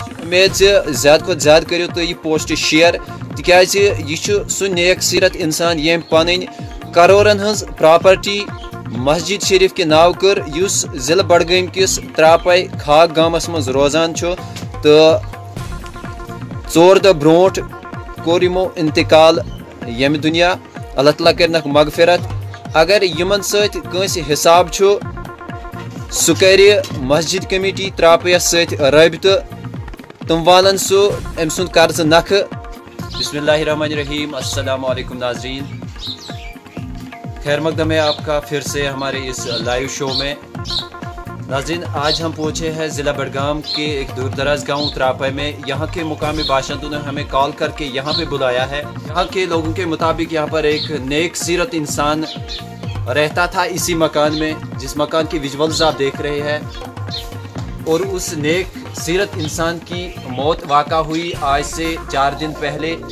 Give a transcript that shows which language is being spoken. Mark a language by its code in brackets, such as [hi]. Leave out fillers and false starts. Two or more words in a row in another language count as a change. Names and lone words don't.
[ks] امید زیادہ کھت زیادہ کرو تو یہ پوسٹ شیئر تکیاز یہ سہ نیک سیرت انسان یم پن کرورن ہز پراپرٹی مسجد شریف کے ناو کر اس ضلع بڈگام کس تراپے کھاگ گامس مز روزان تو 4 دہ بروٹ کور یمو انتقال یم دنیا اللہ تعالیٰ کرنک مغفرت اگر یمن ست کنس حساب سہ کر مسجد کمیٹی تراپیس ست رابطہ تم والن سہ ام سند قرض نکھ [ar] بسم اللہ الرحمن الرحیم السلام علیکم [ur] ناظرین خیر مقدم ہے آپ کا پھر سے ہمارے اس لائیو شو میں ناظرین آج ہم پہنچے ہیں ضلع بڈگام کے ایک دور دراز گاؤں تراپے میں یہاں کے مقامی باشندوں نے ہمیں کال کر کے یہاں پہ بلایا ہے یہاں کے لوگوں کے مطابق یہاں پر ایک نیک سیرت انسان رہتا تھا اسی مکان میں جس مکان کی ویژولز آپ دیکھ رہے ہیں اور اس نیک سیرت انسان کی موت واقع ہوئی آج سے 4 دن پہلے